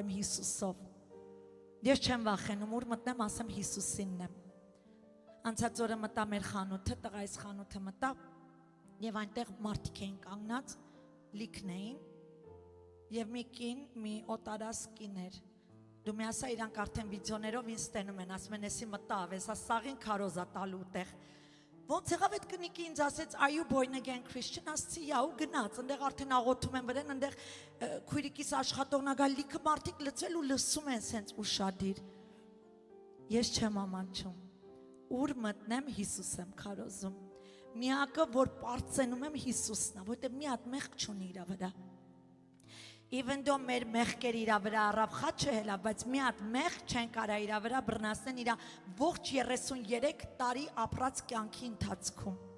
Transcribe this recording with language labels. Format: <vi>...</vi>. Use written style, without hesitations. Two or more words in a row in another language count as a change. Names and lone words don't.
<hy>եմ Հիսուսով, ես չեմ վախենում, ուր մտնեմ ասեմ Հիսուսինն եմ։ Անցած օրը մտա մեր խանութը, տղայիս խանութը մտա եւ այնտեղ մարդիկ էին կանգնած, լիքն էին եւ մի կին, մի օտարաս կին էր։ Դու մի ասա իրանք արդեն վիդեոներով ինձ ստենում են, ասում են էսի մտավ, էսա սաղին քարոզա տալու տեղ։ Ոնց եղավ այդ կնիկի ինձ ասեց,</hy> <en>are you born again Christian,</en> <hy>ասցի, «Յա» ու գնաց, այնտեղ արդեն աղոթում են վրան, այնտեղ քույրիկիս աշխատողն ա գալ, լիքը մարդիկ լցել ու լսում են սենց ուշադիր։ Ես չեմ ամանչում, ուր մտնեմ Հիսուս եմ քարոզում։ միակը, որ պարծենում եմ Հիսուսն է, որտեղ մի հատ մեղք չունի իր վրա։</hy> <en>Even though</en> <hy>մեր մեղքեր իր վրա առավ խաչը հելա, բայց մի հատ մեղք չեն կարա իր վրա բռնասեն իր ողջ 33 տարի ապրած կյանքի ընթացքում։</hy>